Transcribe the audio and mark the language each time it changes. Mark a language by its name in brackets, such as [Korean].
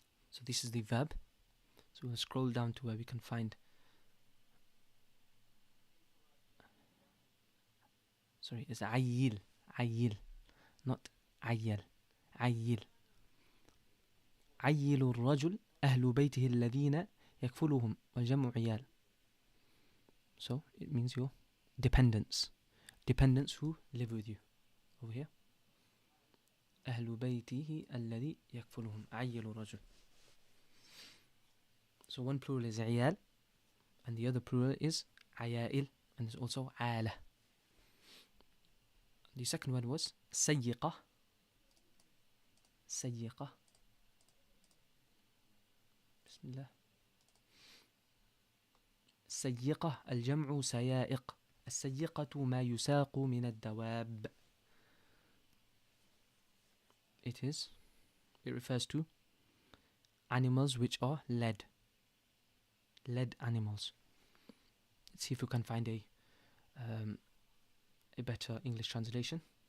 [English] So this is the verb. So we'll scroll down to where we can find. Sorry, it's ayil, not ayyal. Ayil. [Arabic] عيل الرجل أهل بيته الذين يكفلهم والجمع عيال. [English] So it means your dependents who live with you. over here. [Arabic] أهل بيته الذي يكفلهم عيل رجل. [English] So one plural is عيال and the other plural is عيائل, and it's also عالة. The second word was سيقة. [Arabic] سيقة. بسم الله. سيقة الجمع سيائق. السيقة ما يساق من الدواب. [English] It refers to animals which are led animals. Let's see if we can find a better English translation.